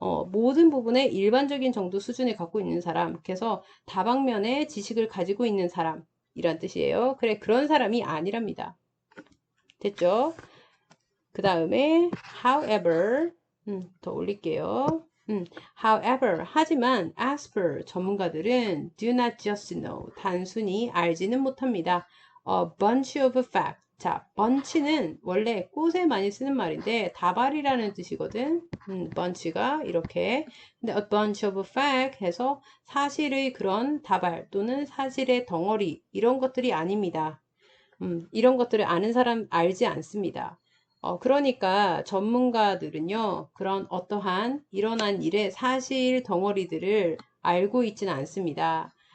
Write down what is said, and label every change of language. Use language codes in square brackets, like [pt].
[ko] 모든 부분에 일반적인 정도 수준을 갖고 있는 사람. 그래서 다방면의 지식을 가지고 있는 사람이란 뜻이에요. 그래, 그런 사람이 아니랍니다. 됐죠? 그 다음에 however 더 올릴게요. [en] However, [ko] 하지만 [en] expert, [ko] 전문가들은 [en] do not just know, [ko] 단순히 알지는 못합니다. [en] A bunch of facts. [ko] 자, bunch는 원래 꽃에 많이 쓰는 말인데 다발이라는 뜻이거든. bunch가 이렇게. 근데 [en] a bunch of facts [ko] 해서 사실의 그런 다발 또는 사실의 덩어리 이런 것들이 아닙니다. 이런 것들을 아는 사람 알지 않습니다. 그러니까 전문가들은요, 그런 어떠한 일어난 일의 사실 덩어리들을 알고 있지는 않습니다.